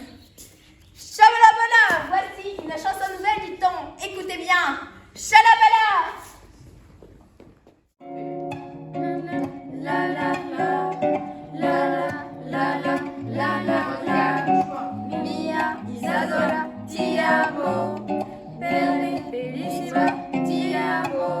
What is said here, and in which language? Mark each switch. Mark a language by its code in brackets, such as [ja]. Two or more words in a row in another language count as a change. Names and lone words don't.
[fr] Chabalabala, voici une chanson nouvelle du ton. Écoutez bien. Chalabala. La la la, la la la la la la. [it] Mia Isadora, ti amo. Per me bellissima, ti amo.